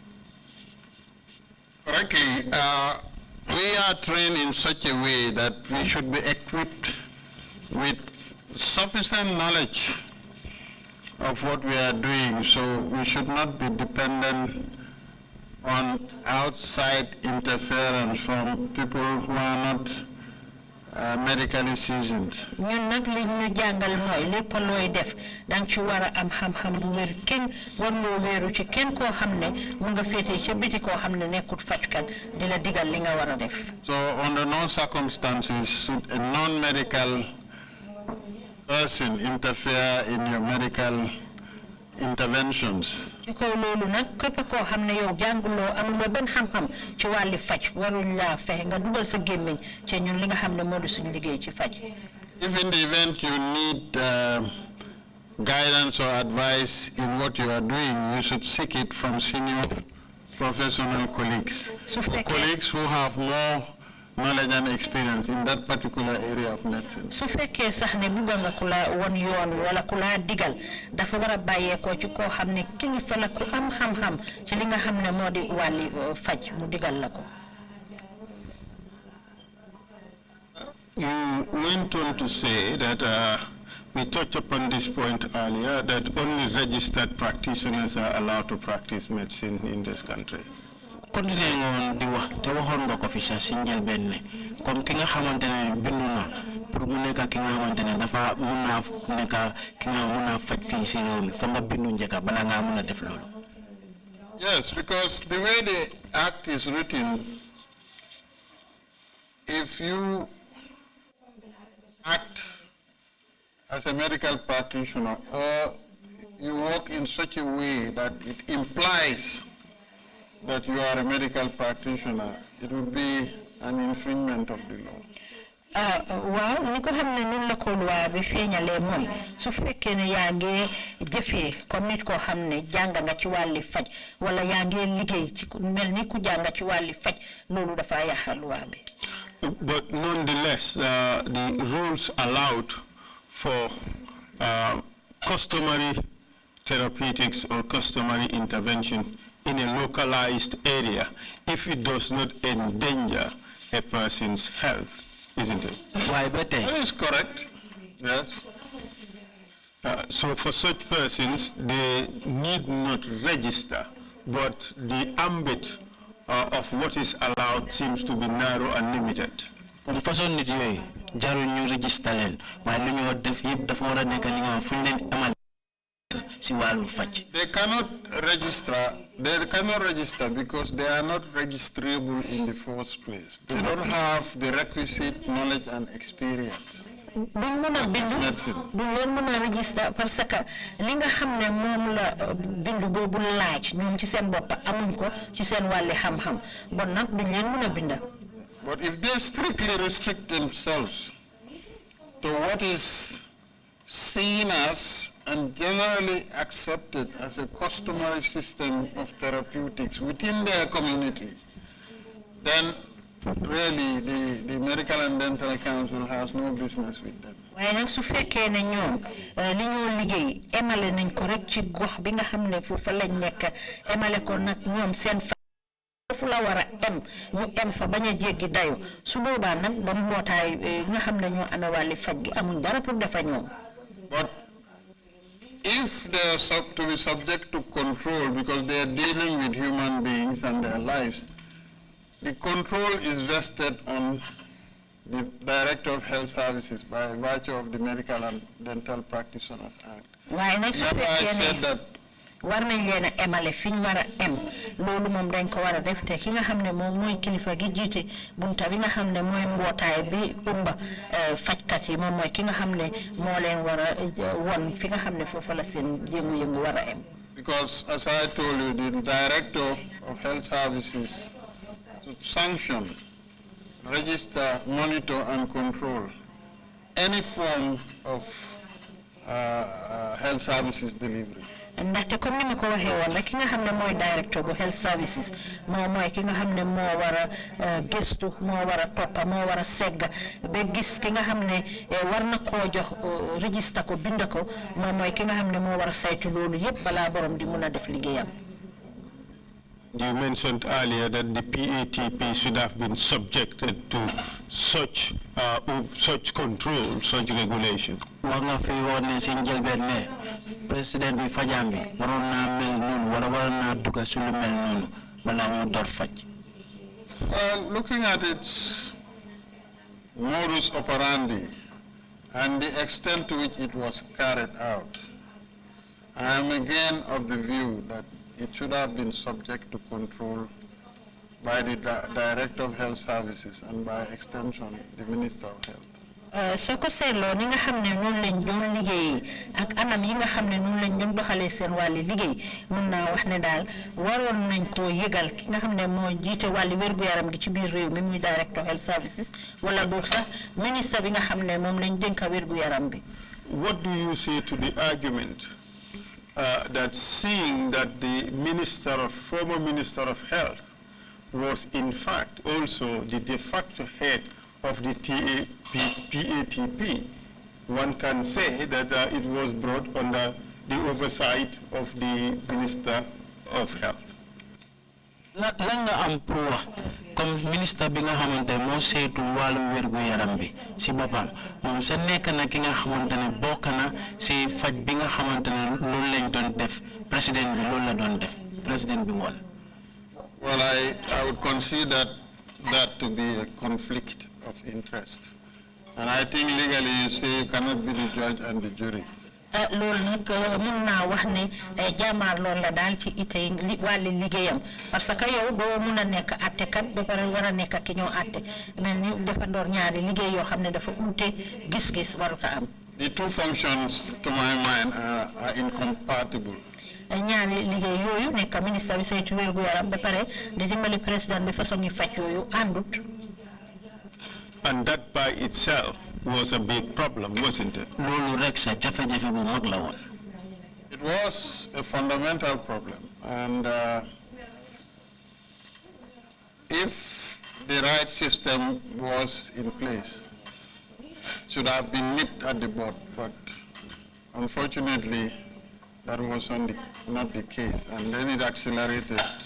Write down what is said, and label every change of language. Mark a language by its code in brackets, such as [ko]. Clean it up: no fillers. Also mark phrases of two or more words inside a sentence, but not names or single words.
[en] Correctly, we are trained in such a way that we should be equipped with sufficient knowledge of what we are doing, so we should not be dependent on outside interference from people who are not medically seasoned. [wo] ñun nag li ñu jàngal mooy lépp looy def dang ci war a am xam-xam bu wér kenn warloo wéeru ci kenn koo xam ne mu nga féetee ca biti koo xam ne nekkut fajkat di la digal li nga war a def. [en] So under no circumstances should a non-medical person interfere in your medical interventions. [wo] ci kaw loolu nag képp koo xam ne yow jànguloo amuloo benn xam-xam ci wàlli faj waruñ laa fexe nga dugal sa gémmiñ ci ñun li nga xam ne moo di suñu liggéey ci faj. [en] If in the event you need guidance or advice in what you are doing, you should seek it from senior professional colleagues, or colleagues who have more knowledge and experience in that particular area of medicine. [wo] su fekkee sax ne bugga nga ku la won yoon wala ku la digal dafa war a bàyyeekoo ci koo xam ne kilifa la ku am xam-xam ci li nga xam ne moo di wàlli faj mu digal la ko. [en] You went on to say that we touched upon this point earlier, that only registered practitioners are allowed to practice medicine in this country. [wo] continué ngoon di wax te waxoon nga ko fi sax si njëlbeen ne comme ki nga xamante ne bindu na pour mu nekk ki nga xamante ne dafa mun naa nekk ki nga mun naa faj fii si réew mi fa nga bindu njëkka bala ngaa mun a def loolu. [en] Yes, because the way the act is written, if you act as a medical practitioner or you work in such a way that it implies that you are a medical practitioner, it would be an infringement of the law. [wo] waaw ni ko xam ne nun la ko loi bi feeñalee mooy su fekkee ne yaa ngi jëfee comme nit koo xam ne jàng nga ci wàlli faj wala yaa ngi liggéey ci mel ni ku jàng ci wàlli faj loolu dafa yàq loi bi. [en] But nonetheless, the rules allowed for customary therapeutics or customary intervention in a localized area if it does not endanger a person's health, isn't it? Why better? That is correct. Yes. So for such persons, they need not register, but the ambit of what is allowed seems to be narrow and limited. [fr] Comme façon [wo] nit yoy jaru ñu register len way lu ñu def yeb dafa wara nek li nga fuñ len amal ci walu fajj. [en] They cannot register because they are not registrable in the first place. They don't have the requisite knowledge and experience. [wo] duñ mëna bindu duñ leen mëna register [fr] parce que [wo] li nga xamné mom la bindu bobu laaj ñoom ci seen bop amuñ ko ci seen walli xam-xam bon nak duñ leen mëna binda. [en] But if they strictly restrict themselves to what is seen as and generally accepted as a customary system of therapeutics within their community, then really the Medical and Dental Council has no business with them. [wo] waaye nag su fekkee ne ñoom li ñoo liggéey emale nañ ko rek ci gox bi nga xam ne foofu lañ nekk emale ko nag ñoom seen fu la war a ñu fa bañ a jéggi dayo su boobaa nag ba mbootaay nga xam ne ñoo amee wàlli faj gi amuñ dara pour defa ñoom. [en] But if they are to be subject to control because they are dealing with human beings and their lives, the control is vested on the Director of Health Services by virtue of the Medical and Dental Practitioners Act. Remember I said that [wo] war nañ leen a emale fi ñu war a em loolu moom dañ ko war a def te ki nga xam ne moom mooy kilifa gi jiite bunta bi nga xam ne mooy mbootaay bi umba fajkat yi moom mooy ki nga xam ne moo leen war a won fi nga xam ne foofu la seen yëngu-yëngu war a em. [en] Because as I told you, the Director of Health Services to sanction, register, monitor, and control any form of health services delivery. [wo] ndaxte comme ni ma ko waxee woon rek ki nga xam ne mooy directeur bu [en] health services [wo] moom mooy ki nga xam ne moo war a gëstu moo war a toppa moo war a segg ba gis ki nga xam ne war na koo jox register ko bind ko moom mooy ki nga xam ne moo war a saytu loolu yépp balaa borom di mun a def liggéeyam. [en] You mentioned earlier that the PATP should have been subjected to such control, such regulation. [wo] Wanga fi wone ci njëlbeen ne président bi fajam bi waroon naa mel noonu wala waroon naa dugg ci lu mel noonu balaa ñoo door faj. [en] Well, looking at its modus operandi and the extent to which it was carried out, I am again of the view that it should have been subject to control by the Director of Health Services and by extension the Minister of Health. [wo] soo ko seetloo ni nga xam ne noonu lañ doon liggéey ak anam yi nga xam ne noonu lañ doon doxalee seen wàlli liggéey mun naa wax ne daal waroon nañ koo yëgal ki nga xam ne moo jiite wàlli wér-gu-yaram gi ci biir réew mi muy [en] Director Health Services [wo] wala boog sax ministre bi nga xam ne moom lañ dénka wér-gu-yaram bi. [en] What do you say to the argument that seeing that the former Minister of Health was in fact also the de facto head of the PATP, one can say that it was brought under the oversight of the Minister of Health. [wo] Lan nga am pour wax comme ministre bi nga xamante moo saytu wàllu wérgu yaram bi si boppam moom sa nekk na ki nga xamante ne bokk na si faj bi nga xamante ne loolu lañ doon def président bi loolu la doon def président bi woon. [en] Well, I would consider that to be a conflict of interest. And I think legally you say you cannot be the judge and the jury. [wo] loolu nag mun naa wax ne jaamaar loolu la daal ci itay wàlli liggéeyam [fr] parce que [wo] yow doo mun a nekk àttekat ba pare war a nekk ki ñoo àtte mel ni dafa ndoor ñaari liggéey yoo xam ne dafa uute gis-gis waruta am. [en] The two functions, to my mind, are incompatible. [wo] ñaari liggéey yooyu nekk ministre bi saytu wér gu yaram ba pare di dimbali président bi façon yi faj yooyu àndut. [en] And that by itself was a big problem, wasn't it? It was a fundamental problem, and if the right system was in place, it should have been nipped at the bud, but unfortunately, that was not the case, and then it accelerated.